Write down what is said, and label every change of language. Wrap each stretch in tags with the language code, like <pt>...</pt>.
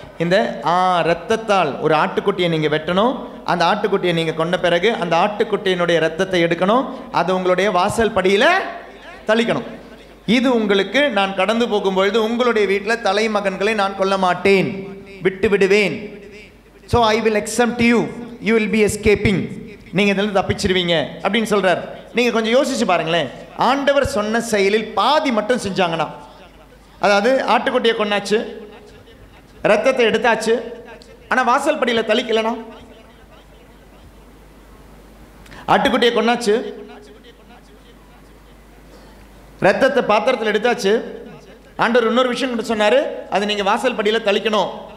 <ta>இந்த இரத்தத்தால் ஒரு ஆட்டுக்குட்டியை நீங்கள் வெட்டணும். அந்த ஆட்டுக்குட்டியை நீங்கள் கொண்ட பிறகு அந்த ஆட்டுக்குட்டியினுடைய இரத்தத்தை எடுக்கணும், அதை உங்களுடைய வாசல் படியில் தளிக்கணும். இது உங்களுக்கு நான் கடந்து போகும்பொழுது உங்களுடைய வீட்டில் தலைமகன்களை நான் கொல்ல மாட்டேன், விட்டு விடுவேன்.</ta> <en>So I will accept you, you will be escaping.</en> <ta>நீங்கள் இதில் தப்பிச்சிருவீங்க அப்படின்னு சொல்கிறார். நீங்கள் கொஞ்சம் யோசிச்சு பாருங்களேன். ஆண்டவர் சொன்ன செயலில் பாதி மட்டும் செஞ்சாங்கன்னா, அதாவது ஆட்டுக்குட்டியை கொண்டாச்சு, ரத்தத்தை எடுத்தாச்சு, ஆனால் வாசல் படியில் தளிக்கலனா, ஆட்டுக்குட்டியை கொண்டாச்சு, ரத்தத்தை பாத்திரத்தில் எடுத்தாச்சு, ஆண்டவர் இன்னொரு விஷயம் சொன்னார், அது நீங்கள் வாசல் படியில் தளிக்கணும்.</ta>